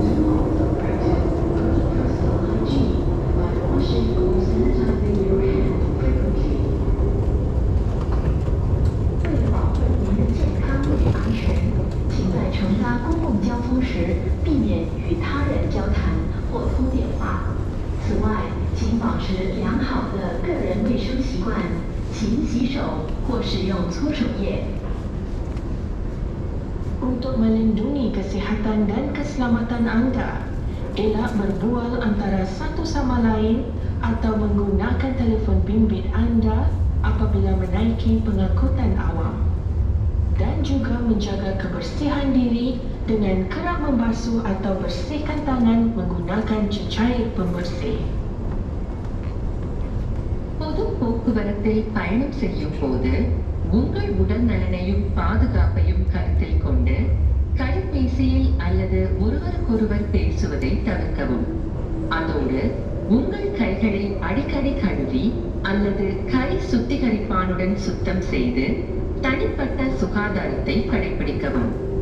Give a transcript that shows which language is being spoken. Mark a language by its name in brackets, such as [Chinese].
[English] Also practice good personal hygiene by washing or sanitizing your hands frequently. [Chinese] 为了保护您的健康与安全，请在乘搭公共交通时避免与他人交谈或通电话。此外，请保持良好的个人卫生习惯，勤洗手或使用搓手液。 [Malay] Untuk melindungi kesihatan dan keselamatan Anda, elak berbual antara satu sama lain atau menggunakan telefon bimbit Anda apabila menaiki pengangkutan awam. Dan juga menjaga kebersihan diri dengan kerap membasuh atau bersihkan tangan menggunakan cecair pembersih. [Tamil] பொது போக்குவரத்தில் பயணம் செய்யும் போது உங்கள் உடல் நலனையும் பாதுகாப்பையும் கருத்தில் கொண்டு கைபேசியில் அல்லது ஒருவருக்கொருவர் பேசுவதை தவிர்க்கவும். அதோடு உங்கள் கைகளை அடிக்கடி கழுவி அல்லது கை சுத்திகரிப்பானுடன் சுத்தம் செய்து தனிப்பட்ட சுகாதாரத்தை கடைபிடிக்கவும்.